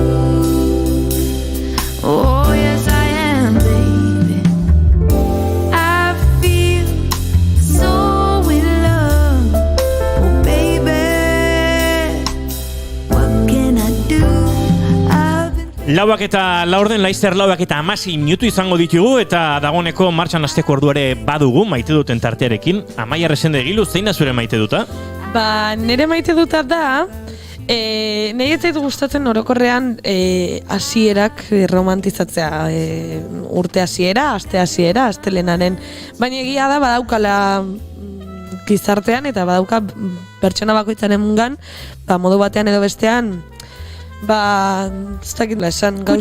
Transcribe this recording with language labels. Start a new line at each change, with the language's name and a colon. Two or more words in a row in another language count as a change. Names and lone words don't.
English: Oh, yes, I am, baby. I feel so in love. Oh, baby, what can I do? I've been...
Basque: Lauak eta laurden, Laizter lauak eta 16 minutu izango ditugu eta dagoeneko martxan hasteko ordu ere badugu maite duten tartearekin. Amaia Resendegilu, zein da zure maite duta? Ba, nire maite duta da, nahi ez zait gustatzen orokorrean hasierak romantizatzea, urte hasiera, aste hasiera, astelenaren, baina egia da badaukala gizartean eta badauka pertsona bakoitzarengan, ba, modu batean edo bestean, ba, ez dakit esan gauza,